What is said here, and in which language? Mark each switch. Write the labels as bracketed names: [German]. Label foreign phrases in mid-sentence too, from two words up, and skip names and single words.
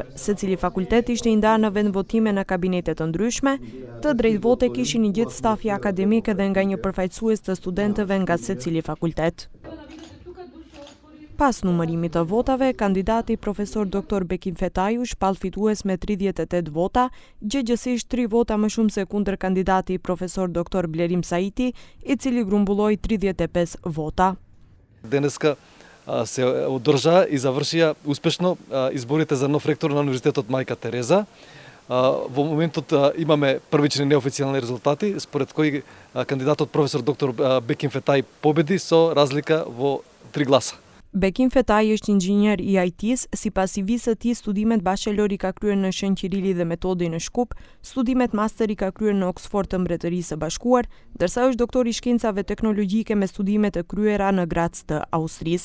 [Albanian] Secili fakultet ishte i ndarë në vendvotime në kabinete të ndryshme, të drejtvote kishin i gjithë stafi akademik dhe nga një përfaqësues të studentëve nga secili fakultet. Pas numërimit të votave, kandidati profesor Dr. Bekim Fetaju shpall fitues me 38 vota, gjëgjësisht 3 vota më shumë se kundër kandidati profesor Dr. Blerim Saiti, i cili grumbulloi 35 vota. [Macedonian] Денеска се одржа и завршија успешно изборите за нов ректор на Универзитетот Мајка Тереза. Во моментот имаме првични неофицијални резултати, според кои кандидатот професор доктор Беким Фетај победи со разлика во 3 гласа. [Albanian] Bekim Fetaj është inxhinier i IT-s, sipas CV-së së tij studimet bachelor i ka kryer në Shën Qirili dhe Metodi në Shkup, studimet master i ka kryer në Oxford të Mbretërisë së Bashkuar, ndërsa është doktor i shkencave teknologjike me studimet e kryera në Graz të Austrisë.